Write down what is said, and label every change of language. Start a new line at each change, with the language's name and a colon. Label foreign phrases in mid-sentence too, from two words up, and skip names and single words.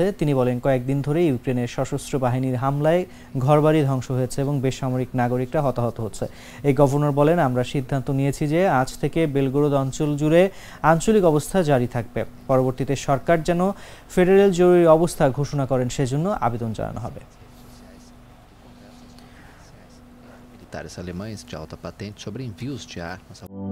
Bangla: তিনি বলেন, কয়েকদিন ধরে ইউক্রেনের সশস্ত্র বাহিনীর হামলায় ঘরবাড়ি ধ্বংস হয়েছে এবং বেসামরিক নাগরিকরা হতাহত হচ্ছে। এই গভর্নর বলেন, আমরা সিদ্ধান্ত নিয়েছি যে আজ থেকে বেলগোরোদ অঞ্চল জুড়ে আঞ্চলিক অবস্থা জারি থাকবে। পরবর্তীতে সরকার যেন ফেডারেল জরুরি অবস্থা ঘোষণা করেন সেজন্য আবেদন জানানো হবে।
Portuguese: Militares alemães de alta patente sobre envios de armas.